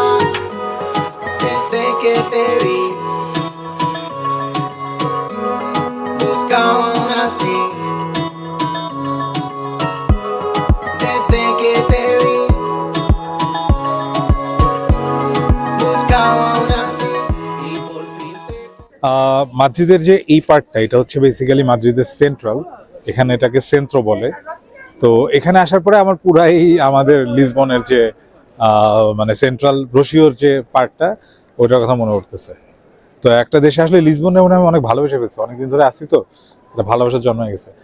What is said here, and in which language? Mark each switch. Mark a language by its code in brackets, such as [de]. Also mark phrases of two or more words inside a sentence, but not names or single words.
[es] Desde que te vi, buscaba una así. Desde que te vi, buscaba una así y por fin te... [bn] মাদ্রিদের যে এই পার্টটা, এটা হচ্ছে বেসিক্যালি মাদ্রিদের সেন্ট্রাল, এখানে এটাকে সেন্ট্রো বলে। তো এখানে আসার পরে আমার পুরাই আমাদের লিসবনের যে মানে সেন্ট্রাল রশিওর যে পার্টটা, ওইটার কথা মনে পড়তেছে। তো একটা দেশে আসলে লিসবনে মনে হয় আমি অনেক ভালোবেসে ফেলছি, অনেকদিন ধরে আসি তো এটা ভালোবাসার জন্ম হয়ে গেছে।